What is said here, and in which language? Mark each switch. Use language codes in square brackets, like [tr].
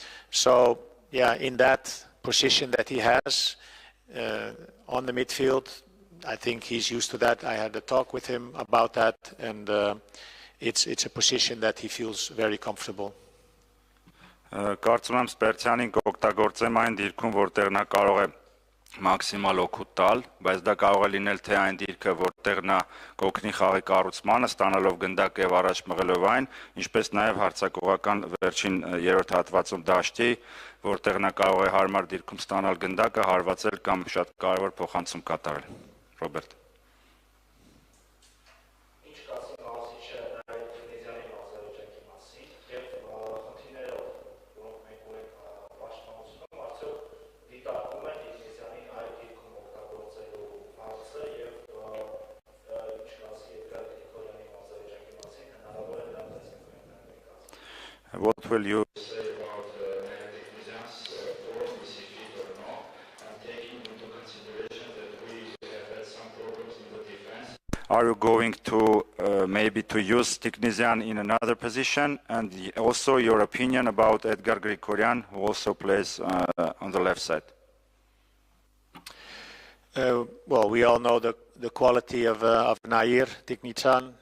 [en] So yeah, in that position that he has on the midfield, I think he's used to that. I had a talk with him about that, and it's a position that he feels very comfortable. [hy] Կարծում եմ Սպերցյանին կօգտագործեմ այն դիրքում, որտեղ նա կարող է մաքսիմալ օգուտ տալ, բայց դա կարող է լինել թե այն դիրքը, որտեղ նա կօգնի խաղի կառուցմանը, ստանալով գնդակ եւ առաջ մղելով այն, ինչպես նաեւ հարձակողական վերջին երրորդ հատվածում դաշտի, որտեղ նա կարող է հարմար դիրքում ստանալ գնդակը, հարվածել կամ շատ կարևոր փոխանցում կատարել։ Ռոբերտ։ [en] What will you say about specific or not, and taking into consideration that we have had some problems in the defense? Are you going to maybe to use Tiknisian in another position? And also your opinion about Edgar Grigorian, who also plays on the left side? Well, we all know the quality of Nair Tiknisian.